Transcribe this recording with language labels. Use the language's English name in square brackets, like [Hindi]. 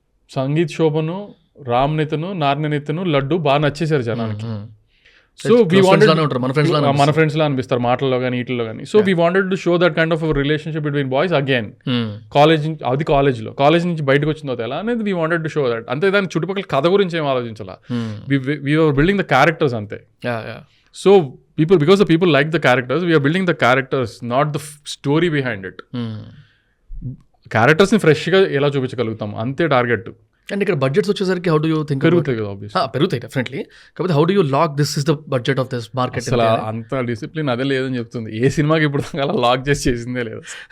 [Telugu] సంగీత్ శోభను, రామ్ నితను, నారాయణ నితను, లడ్డు బాగా నచ్చేసారు జనానికి. [English] so we wanted [Telugu] మన ఫ్రెండ్స్ లా అనిపిస్తారు మాటల్లో కానీ వీటిల్లో కానీ. [English] So we wanted to show that kind of relationship between boys again. [Telugu] College నుంచి బయటకు వచ్చిన తర్వాత ఎలా అనేది [English] We wanted to show that. [Telugu] అంతే, దాని చుట్టుపక్కల కథ గురించి ఏం ఆలోచించాలా. [English] We are building the characters అంతే. So because the people like the characters, we are building the characters, not the story behind it. [Telugu] క్యారెక్టర్స్ని ఫ్రెష్గా ఎలా చూపించగలుగుతాం అంతే టార్గెట్. [English] and [Telugu] ఇక్కడ బడ్జెట్స్ వచ్చేసరికి [English] How do you think? [Telugu] పెరుగుతాయి కదా, ఆబ్వియస్లీ పెరుగుతాయి డెఫినెట్లీ. [English] కాకపోతే how do you lock this is the budget of this market? [Telugu] అసలు అంత డిసిప్లిన్ అదే లేదని చెప్తుంది. ఏ సినిమాకి ఇప్పుడు అలా లాక్ చేసి చేసిందే లేదు.